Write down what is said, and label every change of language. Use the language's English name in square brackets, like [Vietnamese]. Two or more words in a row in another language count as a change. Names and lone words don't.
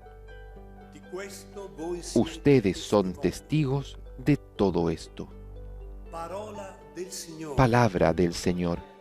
[Italian] Di questo voi siete [Spanish] Ustedes son [Italian] testimoni. [Spanish] testigos de todo esto. [Italian] Parola del Signore. [Spanish] Palabra del Señor.